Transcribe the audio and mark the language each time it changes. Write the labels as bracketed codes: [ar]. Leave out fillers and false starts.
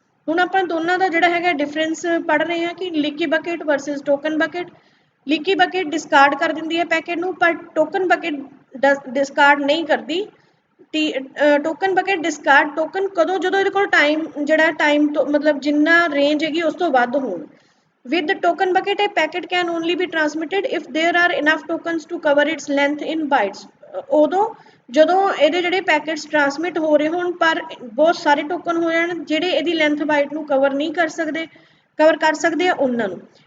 [pa] ਹੁਣ ਆਪਾਂ ਦੋਨਾਂ ਦਾ ਜਿਹੜਾ ਹੈਗਾ ਡਿਫਰੈਂਸ ਪੜ੍ਹ ਰਹੇ ਹਾਂ ਕਿ ਲੀਕੀ bucket versus token bucket. ਲੀਕੀ bucket discard ਕਰ ਦਿੰਦੀ ਹੈ ਪੈਕੇਟ ਨੂੰ, ਪਰ ਟੋਕਨ ਬਕਟ ਡਿਸਕਾਰਡ ਨਹੀਂ ਕਰਦੀ। ਟੋਕਨ ਬਕਟ ਡਿਸਕਾਰਡ ਟੋਕਨ ਕਦੋਂ, ਜਦੋਂ ਇਹਦੇ ਕੋਲ ਟਾਈਮ ਜਿਹੜਾ ਟਾਈਮ ਤੋਂ ਮਤਲਬ ਜਿੰਨਾ ਰੇਂਜ ਹੈਗੀ ਉਸ ਤੋਂ ਵੱਧ ਹੋਣ। [en] with the token bucket a packet can only be transmitted if there are enough tokens to cover its length in bytes। [pa] ਉਦੋਂ ਜਦੋਂ ਇਹਦੇ ਜਿਹੜੇ ਪੈਕੇਟਸ ਟ੍ਰਾਂਸਮਿਟ ਹੋ ਰਹੇ ਹੋਣ ਪਰ ਬਹੁਤ ਸਾਰੇ ਟੋਕਨ ਹੋ ਜਾਣ ਜਿਹੜੇ ਇਹਦੀ ਲੈਂਥ ਬਾਈਟ ਨੂੰ ਕਵਰ ਕਰ ਸਕਦੇ ਆ ਉਹਨਾਂ ਨੂੰ।